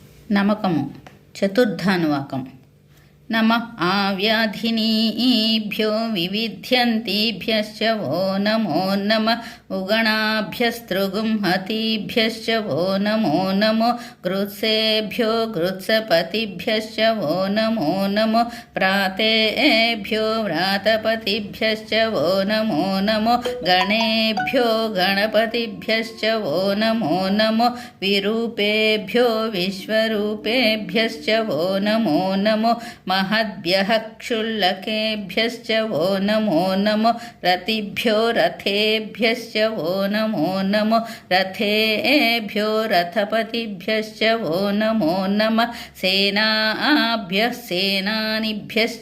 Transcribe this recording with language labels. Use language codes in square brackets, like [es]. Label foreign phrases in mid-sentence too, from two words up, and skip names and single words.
[sa] నమకము చతుర్థానువాకం. నమ ఆవ్యాధినీభ్యో వివిధ్యంతిభ్యశ్చ వో నమో నమ ఉగణాభ్యస్తృగుంహతిభ్యశ్చ వో నమో నమో గృత్సేభ్యో గృత్సపతిభ్యశ్చ వో నమో నమో ప్రాతేభ్యో వ్రాతపతిభ్యశ్చ వో నమో నమో గణేభ్యో గణపతిభ్యశ్చ వో నమో నమో విరూపేభ్యో విశ్వరూపేభ్యశ్చ వో నమో నమో महद्भ्यः क्षुल्लकेभ्यश्च वो नमो नमो रतिभ्यो रथेभ्यश्च वो नमो नमो रथेभ्यो रथपतिभ्यश्च वो नमो नमः सेनाभ्यः सेनानिभ्यश्च